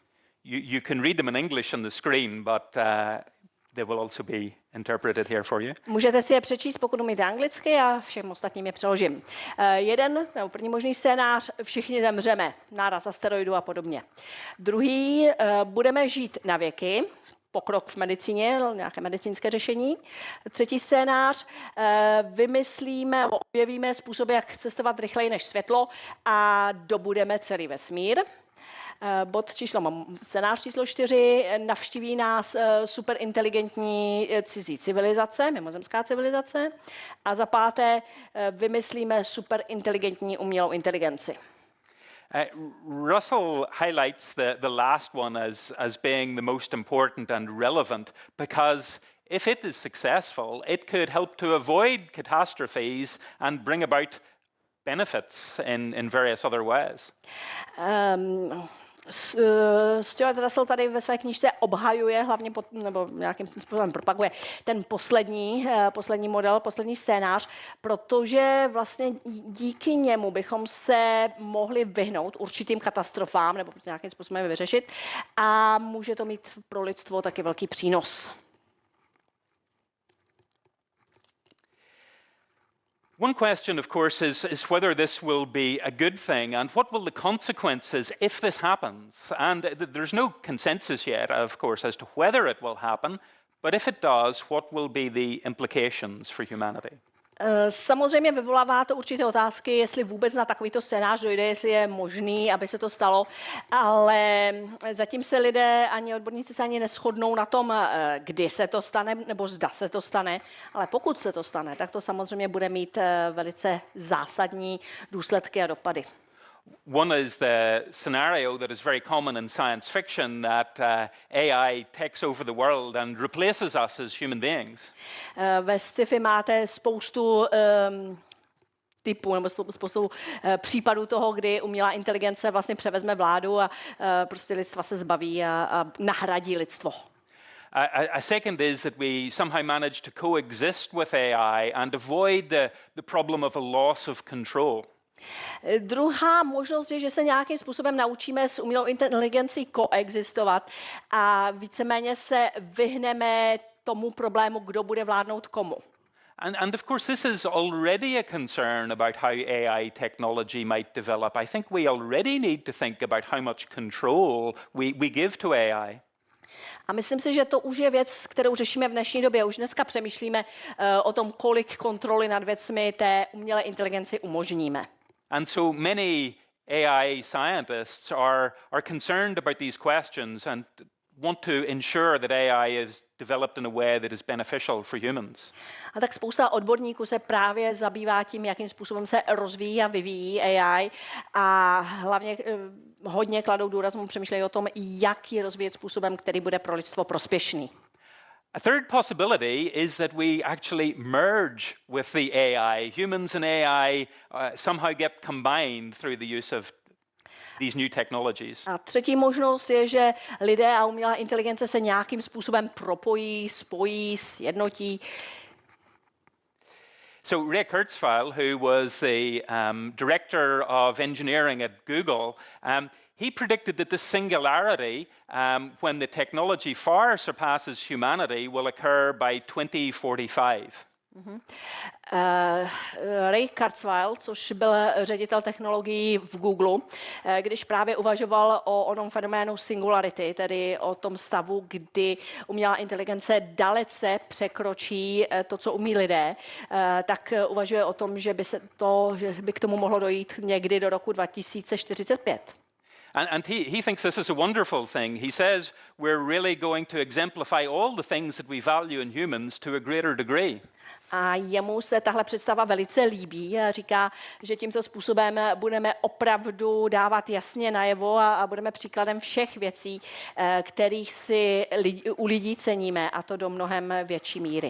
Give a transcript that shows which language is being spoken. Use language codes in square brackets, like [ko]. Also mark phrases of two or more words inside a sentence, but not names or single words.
[en] You can read them in English on the screen, but they will also be interpreted here for you. [cs] Můžete si je přečíst, pokud umíte anglicky, a všem ostatním je přeložím. První možný scénář, všichni zemřeme, náraz asteroidu a podobně. Druhý, budeme žít na věky, pokrok v medicíně, nějaké medicínské řešení. Třetí scénář, vymyslíme, objevíme způsoby, jak cestovat rychleji než světlo a dobudeme celý vesmír. Scénář číslo 4, navštíví nás superinteligentní cizí civilizace, mimozemská civilizace. A za 5, vymyslíme superinteligentní umělou inteligenci. [en] Russell highlights the last one as being the most important and relevant because if it is successful, it could help to avoid catastrophes and bring about benefits in various other ways. [cs] Stuart Russell tady ve své knížce obhajuje, hlavně nebo nějakým způsobem propaguje ten poslední model, poslední scénář, protože vlastně díky němu bychom se mohli vyhnout určitým katastrofám nebo nějakým způsobem vyřešit a může to mít pro lidstvo taky velký přínos. [en] One question, of course, is whether this will be a good thing and what will the consequences if this happens. And there's no consensus yet, of course, as to whether it will happen, but if it does, what will be the implications for humanity? [cs] Samozřejmě vyvolává to určité otázky, jestli vůbec na takovýto scénář dojde, jestli je možný, aby se to stalo, ale zatím se lidé ani odborníci se ani neshodnou na tom, kdy se to stane, nebo zda se to stane, ale pokud se to stane, tak to samozřejmě bude mít velice zásadní důsledky a dopady. [en] One is the scenario that is very common in science fiction that AI takes over the world and replaces us as human beings. [cs] Ve sci-fi máte spoustu typů nebo spoustu případů toho, kdy umělá inteligence vlastně převezme vládu a prostě lidstva se zbaví a nahradí lidstvo. [en] A second is that we somehow manage to coexist with AI and avoid the problem of a loss of control. [cs] Druhá možnost je, že se nějakým způsobem naučíme s umělou inteligencí koexistovat a víceméně se vyhneme tomu problému, kdo bude vládnout komu. [en] And of course, this is already a concern about how AI technology might develop. I think we already need to think about how much control we give to AI. [cs] A myslím si, že to už je věc, kterou řešíme v dnešní době. Už dneska přemýšlíme o tom, kolik kontroly nad věcmi té umělé inteligenci umožníme. [en] And so many AI scientists are concerned about these questions and want to ensure that AI is developed in a way that is beneficial for humans. [cs] A tak spousta odborníků se právě zabývá tím, jakým způsobem se rozvíjí a vyvíjí AI a hlavně hodně kladou důraz, přemýšlejí o tom, jak ji rozvíjet způsobem, který bude pro lidstvo prospěšný. [en] A third possibility is that we actually merge with the AI. Humans and AI somehow get combined through the use of these new technologies. [cs] A třetí možnost je, že lidé a umělá inteligence se nějakým způsobem propojí, spojí, sjednotí. [en] So Ray Kurzweil, who was the director of engineering at Google, he predicted that the singularity, when the technology far surpasses humanity, will occur by 2045. [cs] Ray Kurzweil, což byl ředitel technologií v Google, když právě uvažoval o onom fenoménu Singularity, tedy o tom stavu, kdy umělá inteligence dalece překročí to, co umí lidé, tak uvažuje o tom, že by k tomu mohlo dojít někdy do roku 2045. [en] And he thinks this is a wonderful thing. He says we're really going to exemplify all the things that we value in humans to a greater degree. [cs] A jemu se tahle představa velice líbí a říká, že tímto způsobem budeme opravdu dávat jasně najevo a budeme příkladem všech věcí, kterých si u lidí ceníme, a to do mnohem větší míry.